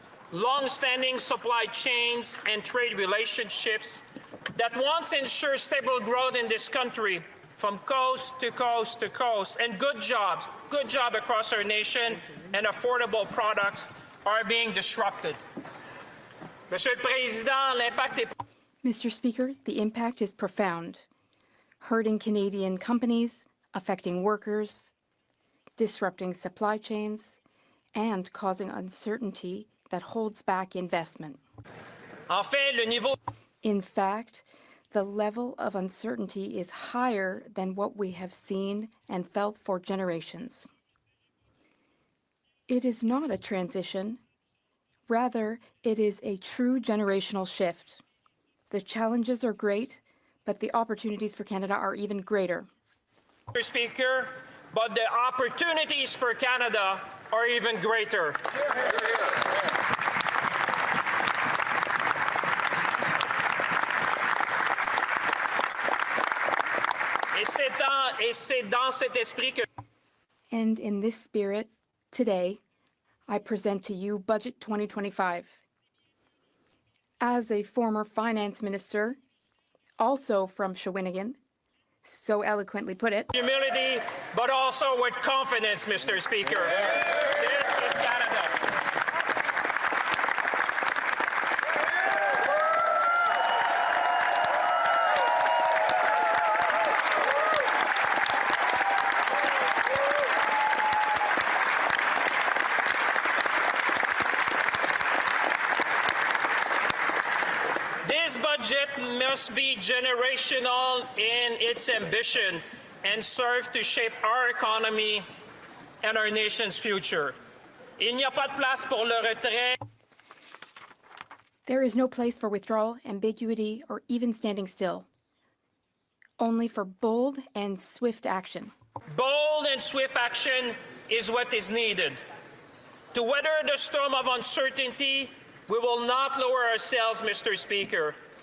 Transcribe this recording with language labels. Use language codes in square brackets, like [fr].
[en] Long-standing supply chains and trade relationships that once ensured stable growth in this country from coast to coast to coast, and good job across our nation, and affordable products are being disrupted. [fr] Monsieur le Président, l'impact est... [en] Mr. Speaker, the impact is profound, hurting Canadian companies, affecting workers, disrupting supply chains, and causing uncertainty that holds back investment. [fr] En fait, le niveau... [en] In fact, the level of uncertainty is higher than what we have seen and felt for generations. It is not a transition. Rather, it is a true generational shift. The challenges are great, but the opportunities for Canada are even greater. Mr. Speaker, but the opportunities for Canada are even greater. [fr] Et c'est dans cet esprit que... [en] And in this spirit, today, I present to you Budget 2025. As a former finance minister, also from Shawinigan, so eloquently put it, Humility, but also with confidence, Mr. Speaker. This is Canada. This budget must be generational in its ambition and serve to shape our economy and our nation's future. [fr] Il n'y a pas de place pour le retrait. [en] there is no place for withdrawal, ambiguity, or even standing still. Only for bold and swift action. Bold and swift action is what is needed. To weather the storm of uncertainty, we will not lower ourselves, Mr. Speaker.